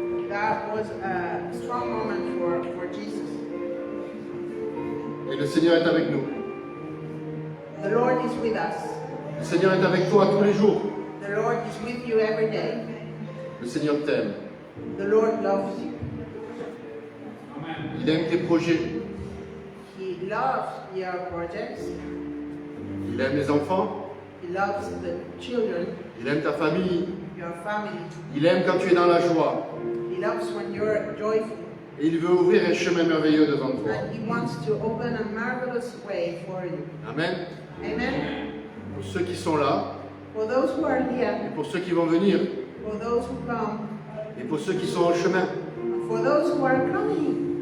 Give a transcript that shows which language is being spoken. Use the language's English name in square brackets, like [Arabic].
[English] That was a strong moment for Jesus. [French] Et le Seigneur est avec nous. [English] The Lord is with us. [French] Le Seigneur est avec toi tous les jours. [English] The Lord is with you every day. [French] Le Seigneur t'aime. [English] The Lord loves you. [French] Il aime tes projets. [English] He loves your projects. [French] Il aime les enfants. [English] He loves the children, [French] Il aime ta famille. [English] your family. [French] Il aime quand tu es dans la joie. [English] He loves when you're joyful. [French] Et il veut ouvrir un chemin merveilleux devant toi. [English] And He wants to open a marvelous way for you. [French] Amen. [English] Amen. [French] Pour ceux qui sont là, [English] For those who are [French] et [English] here, [French] pour ceux qui vont venir, [English] for those who come, [French] et pour ceux qui sont au chemin. [English] and for those who are coming.